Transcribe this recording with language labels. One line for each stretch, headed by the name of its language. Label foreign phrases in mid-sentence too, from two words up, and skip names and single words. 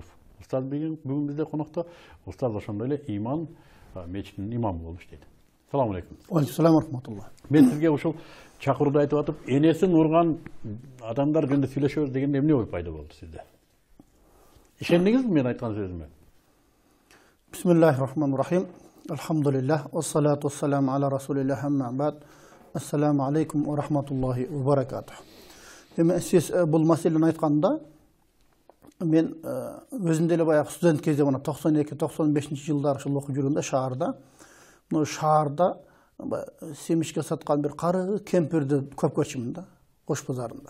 Kyrgyz: Устаз бүгүн бизде конокто. Устаз ошондой эле Иман мечитинин имамы болуп иштейт.
Arabic: سلام عليكم. عليكم رحمة الله.
Kyrgyz: Мен сизге ушул чакырууда айтып атып, энесин урган адамдар жөнүндө сүйлөшөбүз дегенде эмне ой пайда болду сизде? Ишендиңизби мен айткан сөзүмө?
Arabic: بسم الله الرحمن الرحيم. الحمد لله، والصلاة والسلام على رسول الله، أما بعد. السلام عليكم ورحمة الله وبركاته.
Kyrgyz: Сиз бул маселени айтканда, мен өзүм деле баягы студент кезде 92-95 жылдары ушул окуп жүргөндө шаарда, мына шаарда семишке саткан бир кары кемпирди көп көрчүмүн да, Кош базарында.